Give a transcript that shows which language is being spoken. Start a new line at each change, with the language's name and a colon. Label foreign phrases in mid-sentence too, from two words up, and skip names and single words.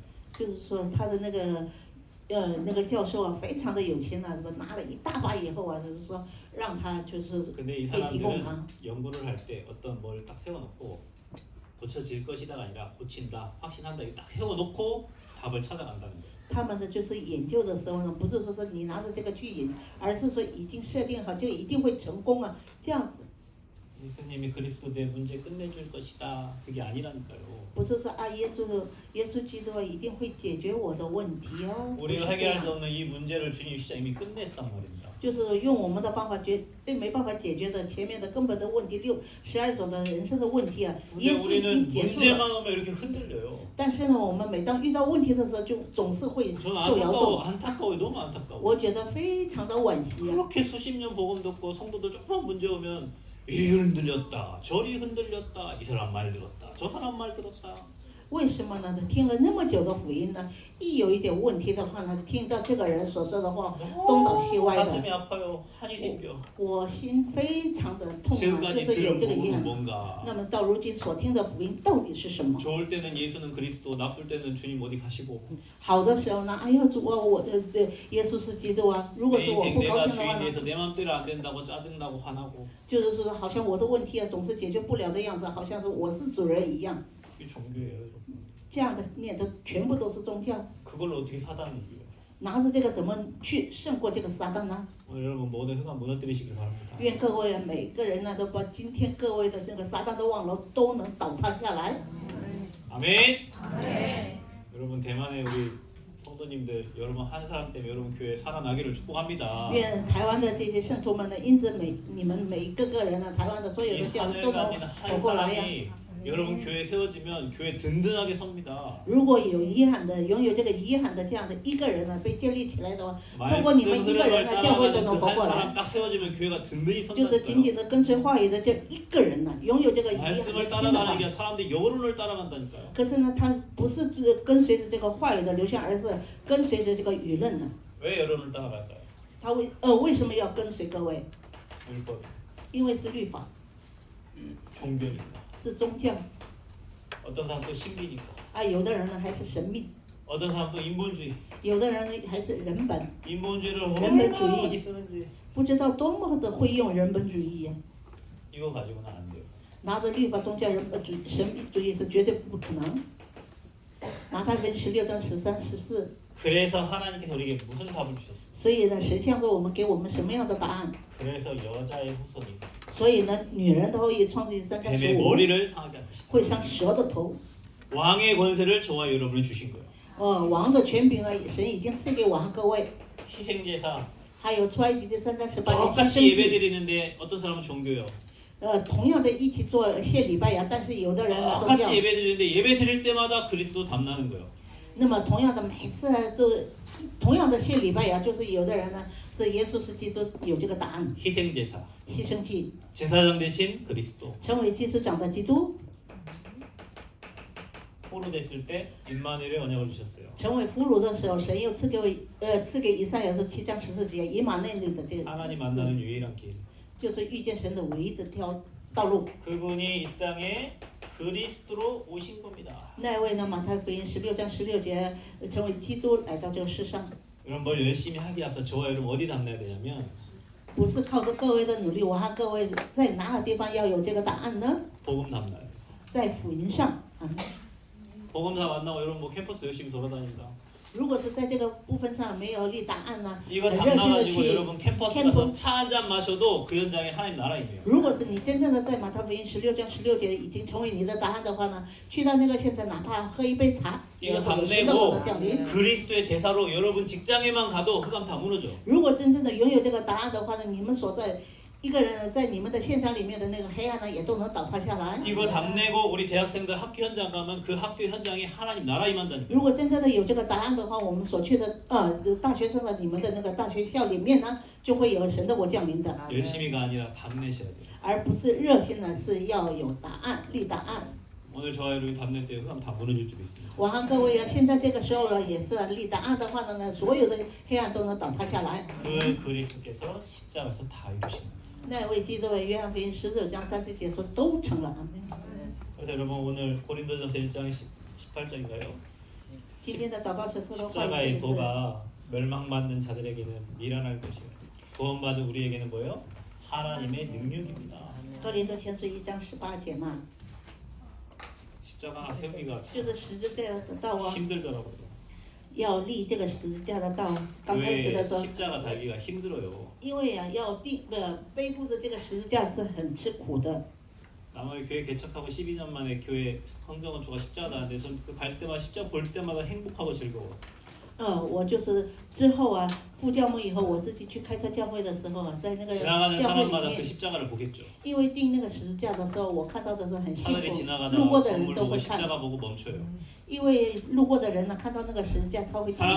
Chinese: 就是说他的那个教授啊，非常的有钱呐、拿了一大把以后啊，就是说让他就是
Korean: 근데 이
Chinese: 可以提供
Korean: 사람들은
Chinese: 他。
Korean: 연구를 할 때 어떤 뭘 딱 세워놓고 고쳐질 것이다가 아니라 고친다, 확신한다 이렇게 딱 세워놓고 답을 찾아간다는 거예요.
Chinese: 他们的就是研究的时候呢，不是说你拿着这个去研，而是说已经设定好，就一定会成功啊，这样子。
Korean: 예수님이 그리스도 내 문제 끝내줄 것이다. 그게 아니라니까요.
Chinese: 不是说啊，耶稣基督啊一定会解决我的问题哦。不是
Korean: 우리가
Chinese: 这
Korean: 해결할
Chinese: 样
Korean: 수 없는 이 문제를 주님 진짜 이미 끝냈단 말입니다.
Chinese: 就是用我们的方法绝对没办法解决的前面的根本的问题12种的人生的问题啊，
Korean: 근데
Chinese: 耶稣已经
Korean: 우리는
Chinese: 结束了。
Korean: 문제만 오면 이렇게 흔들려요.
Chinese: 但是呢，我们每当遇到问题的时候，就总是会
Korean: 저는
Chinese: 受摇动。
Korean: 안타까워요. 너무 안타까워.
Chinese: 我觉得非常的惋惜啊。
Korean: 그렇게 수십 년 복음 듣고 성도도 조금만 문제 오면 이 흔들렸다, 저리 흔들렸다, 이 사람 말 들었다, 저 사람 말 들었다.
Chinese: 为什么呢？听了那么久的福音呢，一有一点问题的话呢，听到这个人所说的话，东倒西歪
Korean: 가슴이
Chinese: 的，
Korean: 아파요. 한이 생겨.
Chinese: 我心非常的痛啊，就
Korean: 지금까지
Chinese: 是有
Korean: 들은
Chinese: 这个遗
Korean: 복음은
Chinese: 憾。
Korean: 뭔가?
Chinese: 那么到如今所听的福音到底是什么？
Korean: 좋을 때는 예수는 그리스도, 나쁠 때는 주님 어디 가시고.
Chinese: 好的时候呢，哎呦主啊，我的这耶稣是基督啊。如果
Korean: 내
Chinese: 是我
Korean: 인생
Chinese: 不高
Korean: 내가
Chinese: 兴的话呢，
Korean: 주인에서 내 맘대로 안 된다고 짜증나고 화나고.
Chinese: 就是说好像我的问题啊总是解决不了的样子，好像是我是主人一样。
Korean: 이게 종교예요.
Chinese: 这样的念头全部都是宗教。
Korean: 그걸로 어떻게 사단을 이겨요?
Chinese: 拿着这个怎么去胜过这个撒旦呢？
Korean: 오늘 여러분 모든 흥한 무너뜨리시길 바랍니다.
Chinese: 愿各位啊，每个人呢都把今天各位的那个撒旦的望楼都能倒塌下来。
Korean: 아멘. 여러분 대만의 우리 성도님들 여러분 한 사람 때문에 여러분 교회 살아나기를 축복합니다.
Chinese: 愿台湾的这些圣徒们呢，因着你们每一个人呢，台湾的所有
Korean: 이
Chinese: 的教会
Korean: 하늘
Chinese: 都能
Korean: 가진
Chinese: 走
Korean: 한
Chinese: 过来呀。
Korean: 사람이 여러분 교회 세워지면 교회 든든하게 섭니다.
Chinese: 如果有遗憾的，拥有这个遗憾的这样的一个人呢，被建立起来的话，通过你
Korean: 말씀
Chinese: 们一个人
Korean: 흐름을
Chinese: 呢，教会都
Korean: 따라가는
Chinese: 能
Korean: 그
Chinese: 活
Korean: 한
Chinese: 过来。
Korean: 사람 딱 세워지면 교회가 든든히
Chinese: 就是紧紧
Korean: 선다니까요.
Chinese: 的跟随话语的这一个人呢，拥有这个遗憾的
Korean: 말씀을
Chinese: 心的
Korean: 따라가는
Chinese: 话。
Korean: 게 사람들이 여론을 따라간다니까요.
Chinese: 可是呢，他不是跟随着这个话语的流向，而是跟随着这个舆论呢。
Korean: 왜 여론을 따라갈까요?
Chinese: 他为什么要跟随各位？
Korean: 율법,
Chinese: 因为是律法，
Korean: 종교니까.
Chinese: 是宗教
Korean: 어떤 사람 또 신비니까.
Chinese: 啊。有的人呢还是神秘，
Korean: 어떤 사람 또 인본주의.
Chinese: 有的人呢还是人本，
Korean: 인본주의를 인본주의. 얼마나 많이 쓰는지
Chinese: 不知道多么的会用人本主义呀、
Korean: 이거 가지고는 안 돼요.
Chinese: 拿着律法宗教神秘主义是绝对不可能。马太福音16章13、14。
Korean: 그래서 하나님께서 우리에게 무슨 답을 주셨어요?
Chinese: 所以呢，神向着我们给我们什么样的答案？
Korean: 그래서 여자의 후손이
Chinese: 所以呢，女人的后裔，创世纪3章
Korean: 뱀의 15 머리를 상하게 할 것이다.
Chinese: 会伤蛇的头。
Korean: 왕의 권세를 저와 여러분이 주신 거예요.
Chinese: 王的权柄啊，神已经赐给我和各位。
Korean: 희생제사
Chinese: 还有出埃及记3章18节牺
Korean: 똑같이
Chinese: 牲
Korean: 예배
Chinese: 祭，
Korean: 드리는데 어떤 사람은 종교요.
Chinese: 同样的一起做献礼拜呀，但是有的人呢宗
Korean: 똑같이
Chinese: 教。
Korean: 예배 드리는데 예배 드릴 때마다 그리스도 담나는 거예요.
Chinese: 那么同样的每次都同样的献礼拜呀，就是有的人呢是耶稣是基督有这个答案，
Korean: 희생제사
Chinese: 牺牲祭，
Korean: 제사장 대신 그리스도.
Chinese: 成为祭司长的基督，
Korean: 포로 됐을 때 임마누엘의 언약을 주셨어요.
Chinese: 成为俘虏的时候，神又赐给以赛亚书7章14节以马内利的这个
Korean: 하나님 만나는 유일한 길.
Chinese: 就是遇见神的唯一的条道路。
Korean: 그분이 이 땅에 그리스도로 오신 겁니다.
Chinese: 那位呢，马太福音16章16节，成为基督来到这个世上，
Korean: 여러분 뭘 열심히 하기 앞서 저와 여러분 어디 담나야 되냐면
Chinese: 不是靠着各位的努力，我和各位在哪个地方要有这个答案呢？
Korean: 복음 담나요.
Chinese: 在福音上啊。
Korean: 복음 다 만나고 여러분 뭐 캠퍼스 열심히 돌아다닌다.
Chinese: 如果是在这个部分上没有立答案呢，
Korean: 이거
Chinese: 热心的
Korean: 담나가지고
Chinese: 去
Korean: 여러분 캠퍼스 가서 차 한 잔 마셔도 그 현장에 하나님 나라임이에요.
Chinese: 如果是你真正的在马太福音16章16节已经成为你的答案的话呢，去到那个现场，哪怕喝一杯茶，也
Korean: 이거
Chinese: 会有神的火
Korean: 담내고
Chinese: 的降临。
Korean: 그리스도의 대사로 여러분 직장에만 가도 흑암 다 무너져.
Chinese: 如果真正的拥有这个答案的话呢，你们所在一个人在你们的现场里面的那个黑暗呢，也都能倒塌下来。
Korean: 이거 담내고 우리 대학생들 학교 현장 가면 그 학교 현장에 하나님 나라 임한다니까.
Chinese: 如果真正的有这个答案的话，我们所去的大学生的你们的那个大学校里面呢，就会有神的火降临的，
Korean: 열심히가 아니라 담내셔야 돼요.
Chinese: 而不是热心的是要有答案立答案。
Korean: 오늘 저와 여러분이 담낼 때 흑암 다 무너질 줄 믿습니다.
Chinese: 我和各位啊，现在这个时候呢，也是立答案的话呢，所有的黑暗都能倒塌下来。
Korean: 그 그리스도께서 십자가에서 다 이루신 거예요.
Chinese: 那位基督为约翰福音19章30节说都成了。
Korean: 그래서 여러분 오늘 고린도전서 1장 18절인가요?
Chinese: 今天的祷告所说的话也
Korean: 십자가의
Chinese: 是，
Korean: 도가 멸망받는 자들에게는 미련할 것이요 구원받은 우리에게는 뭐예요? 하나님의 능력입니다.
Chinese: 哥林多前书1章18节嘛，
Korean: 십자가 하나 세우기가
Chinese: 就是十字架的道啊，
Korean: 힘들더라고요.
Chinese: 要立这个十字架的道。刚开始
Korean: 교회
Chinese: 的时候，
Korean: 십자가 달기가 힘들어요.
Chinese: 因为啊，要背负着这个十字架是很吃苦的。
Korean: 아무리 교회 개척하고 12년 만에 교회 성정원주가 십자가 다는데 전 그 갈 때마다 십자가 볼 때마다 행복하고 즐거워.
Chinese: 我就是之后啊，副教牧以后，我自己去开车教会的时候啊，在那个
Korean: 지나가는
Chinese: 教会里
Korean: 사람마다 그
Chinese: 面，
Korean: 십자가를 보겠죠.
Chinese: 因为钉那个十字架的时候，我看到的时候很幸
Korean: 사람들이
Chinese: 福，
Korean: 지나가다가
Chinese: 路过的人
Korean: 건물
Chinese: 都
Korean: 보고
Chinese: 会看，
Korean: 십자가 보고 멈춰요.
Chinese: 因为路过的人呢，看到那个十字架，他会停一下。